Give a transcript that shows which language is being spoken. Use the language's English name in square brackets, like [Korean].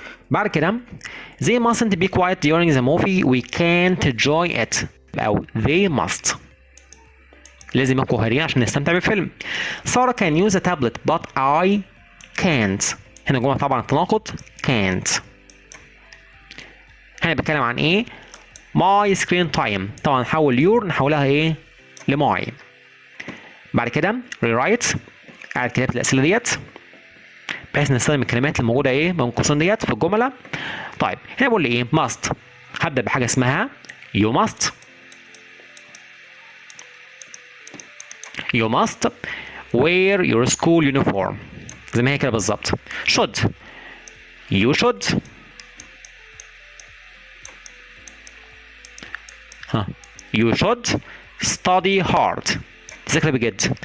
[Arabic] بعد كده [English] they mustn't be quiet during the movie we can't enjoy it أو they must [Arabic] لازم يبقوا هاديين عشان نستمتع بالفيلم. [English] Sarah can use a tablet but I can't. [Arabic] هنا جملة طبعا تناقض can't. هنا بتكلم عن ايه [English] my screen time، [Arabic] طبعا نحول your نحولها ايه لماي. بعد كده rewrite اعد كتابة الأسئلة ديت بحيث نستخدم الكلمات الموجودة ايه بين قوسين ديت في الجملة. طيب هنا بقول لي ايه must، هبدأ بحاجة اسمها [English] you must. you must wear your school uniform [Arabic] زي ما هي كده بالظبط. [English] should you should you should study hard [Arabic] تذاكر بجد.